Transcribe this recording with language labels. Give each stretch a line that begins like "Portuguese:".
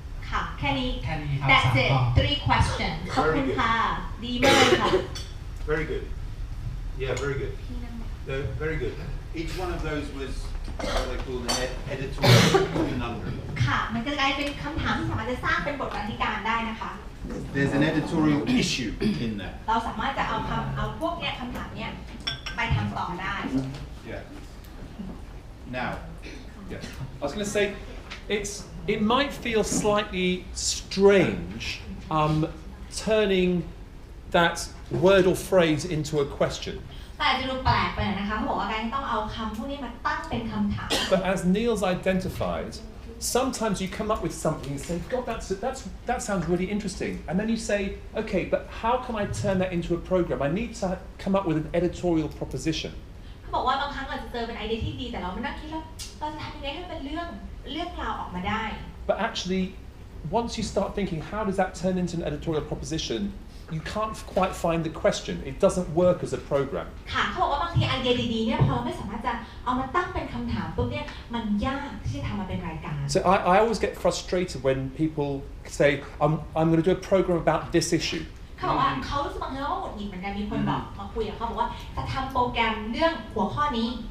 Thai: ค่ะแค่นี้
English: That's it 3 questions
Thai: ขอบคุณค่ะดีมากค่ะ
English: Very good. Yeah, very good. Very good. Each one of those was what they call an editorial conundrum.
Thai: ค่ะมันจะกลายเป็นคำถามที่สามารถจะสร้างเป็นบทบรรณาธิการได้นะคะ
English: There's an editorial issue in there.
Thai: เราสามารถจะเอาพวกเนี้ยคำถามเนี้ยไปทำต่อได้
English: Yeah. Now. Yes. I was going to say, it might feel slightly strange turning that word or phrase into a question.
Thai: แต่จะดูแปลกไปนะคะเขาบอกว่าการต้องเอาคำพวกนี้มาตั้งเป็นคำถาม
English: But as Neil's identified, sometimes you come up with something and say, God, that sounds really interesting. And then you say, okay, but how can I turn that into a program? I need to come up with an editorial proposition.
Thai: เขาบอกว่าบางครั้งเราจะเจอเป็นไอเดียที่ดีแต่เราไม่นั่งคิดแล้วเราจะทำยังไงให้เป็นเรื่องราวออกมาได้
English: But actually, once you start thinking, how does that turn into an editorial proposition? You can't quite find the question. It doesn't work as a program.
Thai: ค่ะเขาบอกว่าบางทีไอเดียดีๆเนี่ยพอเราไม่สามารถจะเอามาตั้งเป็นคำถามปุ๊บเนี่ยมันยากที่จะทำมาเป็นรายการ
English: So I always get frustrated when people say, I'm going to do a program about this issue.
Thai: เขาบอกว่าเขารู้สึกบางทีว่าหงุดหงิดเหมือนกันมีคนบอกมาคุยกับเขาบอกว่าจะทำโปรแกรมเรื่องหัวข้อนี้